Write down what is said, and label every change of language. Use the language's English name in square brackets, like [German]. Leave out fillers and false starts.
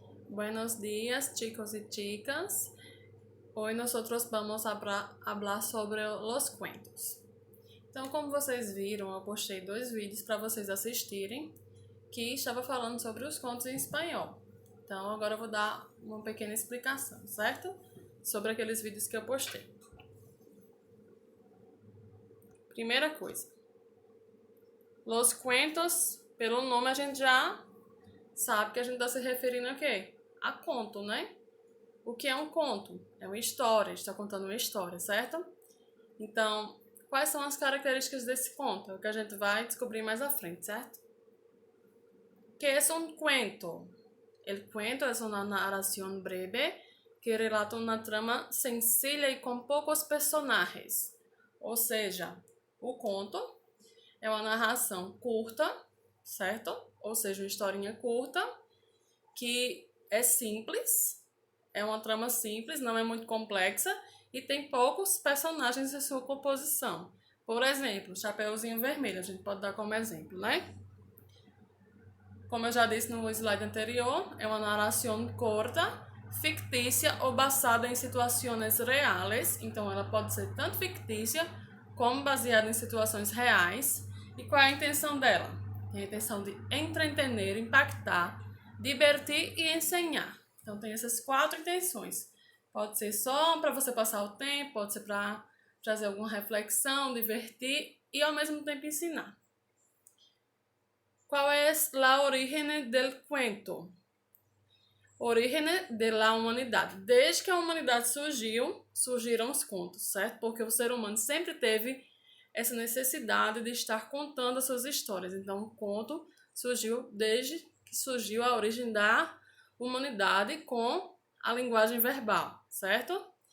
[Spanish] Buenos días, chicos y chicas. Hoy nosotros vamos a hablar sobre los cuentos. [Portuguese] Então, como vocês viram, eu postei 2 vídeos para vocês assistirem que estava falando sobre os contos em espanhol. Então, agora eu vou dar uma pequena explicação, certo? Sobre aqueles vídeos que eu postei. Primeira coisa. [Spanish] Los cuentos, [Portuguese] pelo nome a gente já sabe que a gente está se referindo a quê? A conto, né? O que é um conto? É uma história, está contando uma história, certo? Então, quais são as características desse conto? É o que a gente vai descobrir mais à frente, certo? [Spanish] ¿Qué es un cuento? El cuento es una narración breve que relata una trama sencilla y con pocos personajes. [Portuguese] Ou seja, o conto é uma narração curta, certo? Ou seja, uma historinha curta que é simples, é uma trama simples, não é muito complexa e tem poucos personagens em sua composição. Por exemplo, Chapeuzinho Vermelho, a gente pode dar como exemplo, né? Como eu já disse no slide anterior, é uma narração curta, fictícia ou basada em situações reais. Então, ela pode ser tanto fictícia como baseada em situações reais. E qual é a intenção dela? Tem a intenção de entreter, impactar, divertir e ensinar. Então, tem essas 4 intenções. Pode ser só para você passar o tempo, pode ser para trazer alguma reflexão, divertir e ao mesmo tempo ensinar. [Spanish] ¿Cuál es la origen del cuento? [Portuguese] Origem da humanidade. Desde que a humanidade surgiu, surgiram os contos, certo? Porque o ser humano sempre teve essa necessidade de estar contando as suas histórias. Então, o conto surgiu desde que surgiu a origem da humanidade com a linguagem verbal, certo?